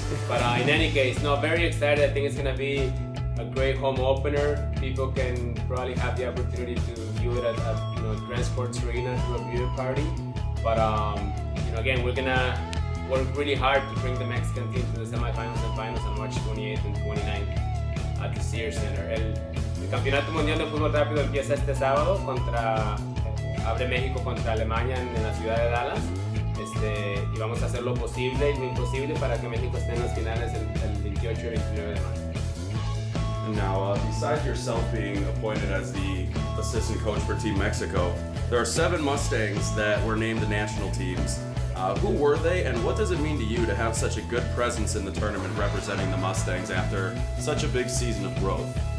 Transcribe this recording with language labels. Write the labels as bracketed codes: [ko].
[en] But in any case, very excited. I think it's going to be a great home opener. People can probably have the opportunity to view it at Grand Sports Arena through a viewing party. But again, we're gonna work really hard to bring the Mexican team to the semifinals and finals on March 28th and 29th at the Sears Center. [es] El Campeonato Mundial de Fútbol Rápido empieza este sábado abre México contra Alemania en la ciudad de Dallas. Y vamos a hacer lo posible y lo imposible para que México esté en las finales el 28 y 29 de marzo. [en] And now, besides yourself being appointed as the assistant coach for Team Mexico, there are 7 Mustangs that were named the national teams. Who were they, and what does it mean to you to have such a good presence in the tournament representing the Mustangs after such a big season of growth?